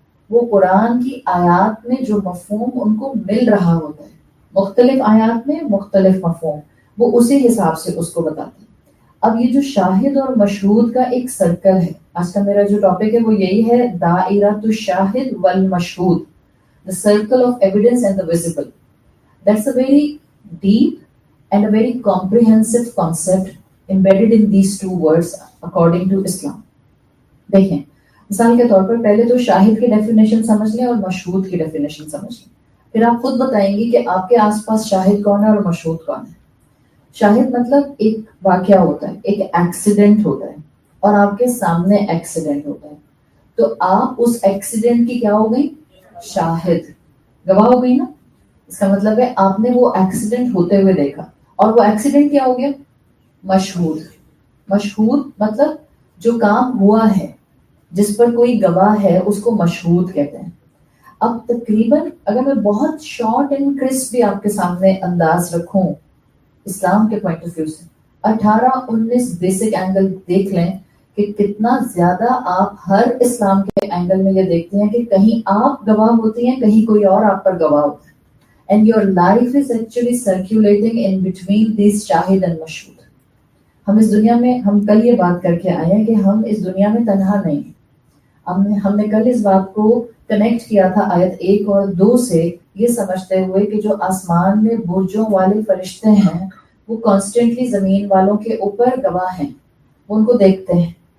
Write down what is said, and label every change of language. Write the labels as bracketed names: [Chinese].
[Urdu] وہ قرآن کی آیات میں جو مفہوم ان کو مل رہا ہوتا ہے، مختلف آیات میں مختلف مفہوم، وہ اسی حساب سے اس کو بتاتے ہیں. اب یہ جو شاہد اور مشہود کا ایک سرکل ہے، آج کا میرا جو ٹاپک ہے وہ یہی ہے، دائرۃ الشاہد والمشہود، [English] the circle of evidence and the visible. That's a very deep and a very comprehensive concept embedded in these two words according to Islam. [Urdu] دیکھیں مثال کے طور پر پہلے تو شاہد کی ڈیفینیشن سمجھ لیں اور مشہود کی ڈیفینیشن سمجھ لیں، پھر آپ خود بتائیں گی کہ آپ کے آس پاس شاہد کون ہے اور مشہود کون ہے. شاہد مطلب ایک واقعہ ہوتا ہے، ایک ایکسیڈنٹ ہوتا ہے اور آپ کے سامنے ایکسیڈنٹ ہوتا ہے، تو آپ اس ایکسیڈنٹ کی کیا ہو گئی؟ شاہد، گواہ ہو گئی نا. اس کا مطلب ہے آپ نے وہ ایکسیڈنٹ ہوتے ہوئے دیکھا، اور وہ ایکسیڈنٹ کیا ہو گیا؟ مشہود. مشہود مطلب جو کام ہوا ہے، جس پر کوئی گواہ ہے، اس کو مشہود کہتے ہیں. اب تقریباً اگر میں بہت شارٹ اینڈ کرسپ بھی آپ کے سامنے انداز رکھوں اسلام کے پوائنٹ آف ویو سے، 18-19 بیسک اینگل دیکھ لیں کہ کتنا زیادہ آپ ہر اسلام کے اینگل میں یہ دیکھتے ہیں کہ کہیں آپ گواہ ہوتی ہیں، کہیں کوئی اور آپ پر گواہ ہوتا ہے. [English] And your life is actually circulating in between these شاہد and مشہود. [Urdu] ہم اس دنیا میں، ہم کل یہ بات کر کے آئے ہیں کہ ہم اس دنیا میں تنہا نہیں ہیں. ہم نے کل اس بات کو کنیکٹ کیا تھا آیت 1 اور 2 سے، یہ سمجھتے ہوئے کہ جو آسمان میں برجوں والے فرشتے ہیں وہ کانسٹنٹلی زمین والوں کے اوپر گواہ ہیں، وہ ان کو دیکھتے ہیں.